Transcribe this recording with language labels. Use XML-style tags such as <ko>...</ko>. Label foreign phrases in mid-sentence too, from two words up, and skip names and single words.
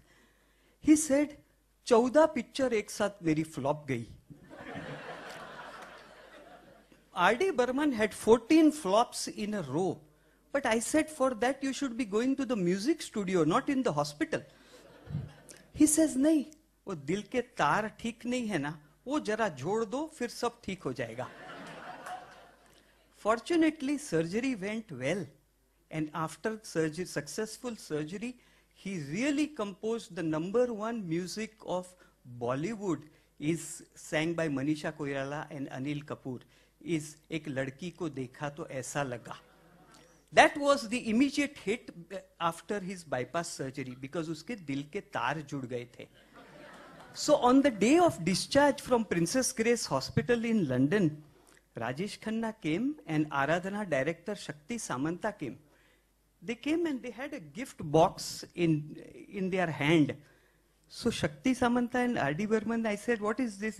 <en>He said,</en> <hi>14 picture ek saath meri flop gayi.</hi> <en>R.D. Burman had 14 flops in a row. But I said, for that you should be going to the music studio, not in the hospital. He says,</en> <hi>नहीं, वो दिल के तार ठीक नहीं है ना, वो ज़रा जोड़ दो, फिर सब ठीक हो जाएगा.</hi> <en>Fortunately, surgery went well. And after surgery, successful surgery, he really composed the #1 music of Bollywood, is sang by Manisha Koirala and Anil Kapoor, is Ek Ladki Ko Dekha To Aisa Laga. That was the immediate hit after his bypass surgery because</en> <hi>उसके दिल के तार जुड़ गए थे.</hi> <en>So on the day of discharge from Princess Grace Hospital in London, Rajesh Khanna came and Aradhana director Shakti Samanta came. They came and they had a gift box in their hand. So Shakti Samanta and R.D. Burman, I said, what is this?</en>